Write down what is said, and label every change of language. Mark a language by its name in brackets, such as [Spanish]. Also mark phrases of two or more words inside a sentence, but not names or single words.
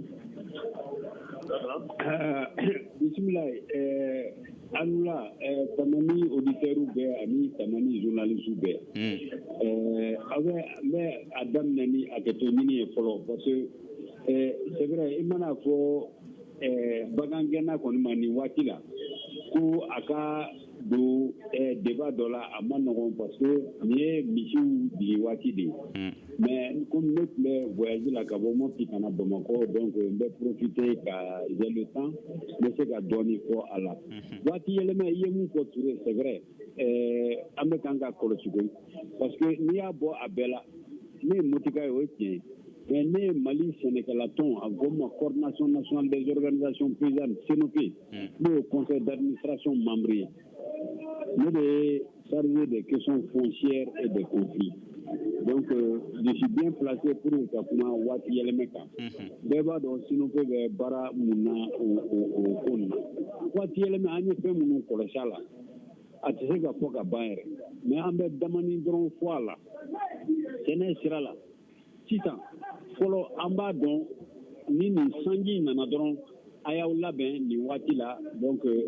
[Bambara] Bismillah Anula Tamani auditeurs bɛɛ ani Tamani journalistes bɛɛ n bɛ a daminɛ ni hakɛto ɲini ye fɔlɔ [French] parce que c'est vrai [Bambara] i mana fɔ bagangɛnna kɔni ma nin waati la ko a ka don débat dɔ la a ma nɔgɔn parce que nin ye misiw jigi waati de ye [French] mais comme [Bambara] ne tun bɛ voyage la ka bɔ Mopti ka na Bamakɔ donc n bɛ profiter ka [French] j'ai le temps [Bambara] n bɛ se ka dɔɔni fɔ a la waati yɛlɛma i ye mun fɔ Touré [French] c'est vrai [Bambara] an bɛ kan ka kɔlɔsi koyi [French] parce que [Bambara] n'i y'a bɔ a bɛɛ la ne ye motika ye o ye tiɲɛ mais ne ye Mali sɛnɛkɛla tɔn a ko ma [French] coordination nationale des organisations paysannes CNOP [Bambara] n'o ye [French] conseil d'administration membre [Bambara] ye ne de ye [French] chargé des questions foncières et des conflits donc je suis bien placé pour [Bambara] ka kuma waati yɛlɛmɛ kan bɛɛ b'a dɔn CNOP bɛ baara mun na o ko nin na waati yɛlɛmɛ an ye fɛn minnu kɔlɔsi a la a tɛ se ka fɔ ka ban yɛrɛ mais an bɛ damani dɔrɔn fɔ a la sɛnɛ sira la sisan fɔlɔ an b'a dɔn ni nin sanji nana dɔrɔn a y'aw labɛn nin waati la donc